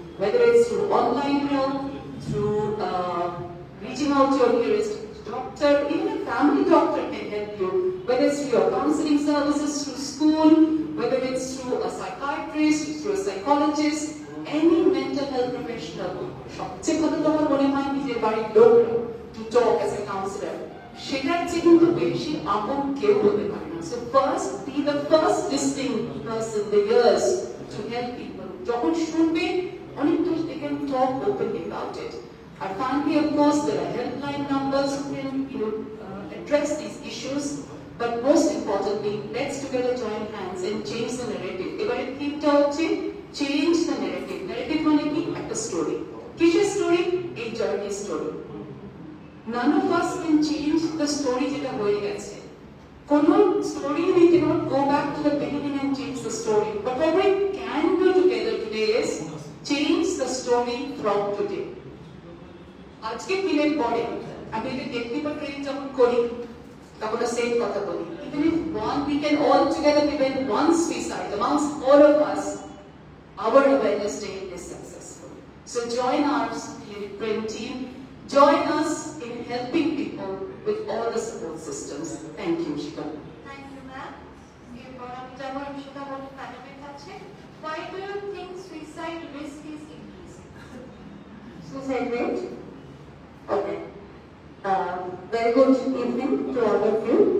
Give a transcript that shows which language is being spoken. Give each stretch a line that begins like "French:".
English: Whether it's through online help, through reaching out to your nearest doctor, even a family doctor can help you. Whether it's through your counseling services, through school, whether it's through a psychiatrist, through a psychologist, any mental health professional.
Bangla: সবচেয়ে ভালো তো আমার মনে হয় নিজের বাড়ির লোকরা to talk as a counselor. সেটার চেয়ে কিন্তু বেশি আপন কেউ হতে পারে না.
English: So first, be the first listening person, the ears to help people. যখন শুনবে, অনেক কিছু they can talk openly about it. And finally, of course, there are helpline numbers who can address these issues. But most importantly, let's together join hands and change the narrative.
Bangla: এবারে থিমটা হচ্ছে change the narrative. Narrative মানে কি? একটা story. কিসের story?
English: এই journey story. None of us can change the story যেটা হয়ে গেছে. কোনো story we cannot go back to the beginning and change the story. But what we can do together today is change the story from today.
Bangla: আজকে দিনের পরে আমি যদি ব্যক্তিগত ট্রেনিং যখন করি তখন সেম কথা বলি.
English: Even if we can all together prevent one suicide amongst all of us, our awareness day is successful. So join our brain team. Join us in helping people with all the support systems. Thank you, Shika. Thank you, ma'am.
Bangla: এরপর আমি যাবো সেটা বলতে প্যানেলের কাছে.
English: Why do you think suicide risk is increasing? Suicide rate? Okay. Very good evening to all of you.